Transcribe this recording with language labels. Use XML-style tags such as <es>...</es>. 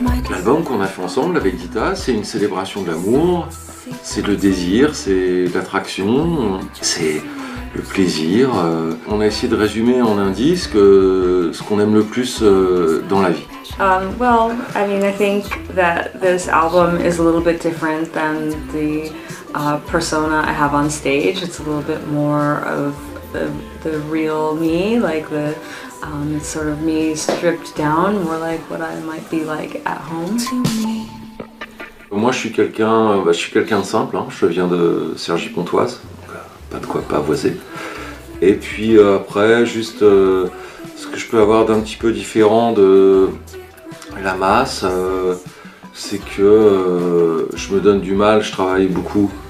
<fr>L'album qu'on a fait ensemble avec Dita, c'est une célébration de l'amour, c'est le désir, c'est l'attraction, c'est le plaisir. On a essayé de résumer en un disque ce qu'on aime le plus dans la vie.</fr> <en>Well, I mean, I think that this album is a little bit different than the persona I have on stage. It's a little bit more of the real me, like it's sort of me stripped down, more like what I might be like at home.</en> <fr>Moi, je suis quelqu'un de simple. Hein. Je viens de Cergy-Pontoise, donc pas de quoi pavoiser. Et puis après, juste ce que je peux avoir d'un petit peu différent de la masse, c'est que je me donne du mal, je travaille beaucoup.</fr>